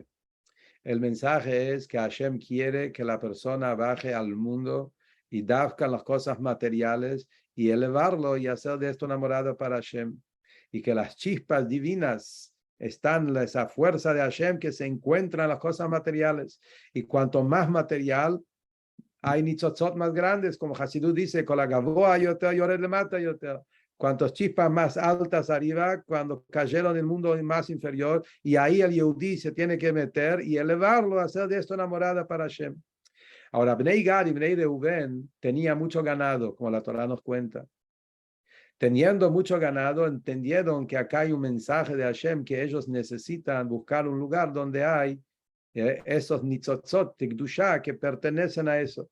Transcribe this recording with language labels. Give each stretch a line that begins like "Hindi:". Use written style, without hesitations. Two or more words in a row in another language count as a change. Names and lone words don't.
Spanish: El mensaje es que Hashem quiere que la persona baje al mundo y dafka las cosas materiales y elevarlo y hacer de esto una morada para Hashem. Y que las chispas divinas están, esa fuerza de Hashem que se encuentra en las cosas materiales. Y cuanto más material, hay nitzotzot más grandes, como Hasidut dice, con la
Hebrew: גבוה יותר יורד למטה יותר.
Spanish: Cuantos chispas más altas arriba, cuando cayeron en el mundo más inferior, y ahí el Yehudí se tiene que meter y elevarlo, hacer de esto una morada para Hashem. Ahora, Bnei Gad y Bnei Reuben tenía mucho ganado, como la Torah nos cuenta. Teniendo mucho ganado, entendieron que acá hay un mensaje de Hashem que ellos necesitan buscar un lugar donde hay esos nitzotzot, tikdusha, que pertenecen a eso.